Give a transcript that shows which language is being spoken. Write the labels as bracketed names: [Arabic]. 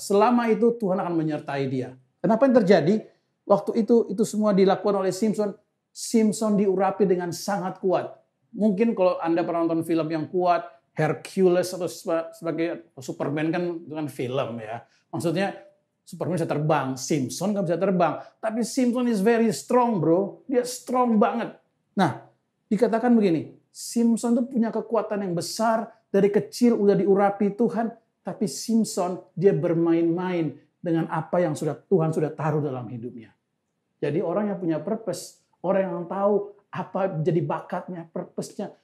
[Indonesian] Selama itu Tuhan akan menyertai dia. Kenapa yang terjadi? Waktu itu semua dilakukan oleh Simpson. Simpson diurapi dengan sangat kuat. Mungkin kalau Anda pernah nonton film yang kuat, Hercules atau sebagai Superman kan dengan film ya. Maksudnya Superman bisa terbang, Simpson nggak bisa terbang. [English] Tapi Simpson is very strong bro. [Indonesian] Dia strong banget. Nah, dikatakan begini, Simpson tuh punya kekuatan yang besar. Dari kecil udah diurapi Tuhan. Tapi Simpson dia bermain-main dengan apa yang Tuhan sudah taruh dalam hidupnya. Jadi orang yang punya purpose, orang yang tahu apa jadi bakatnya, purpose-nya.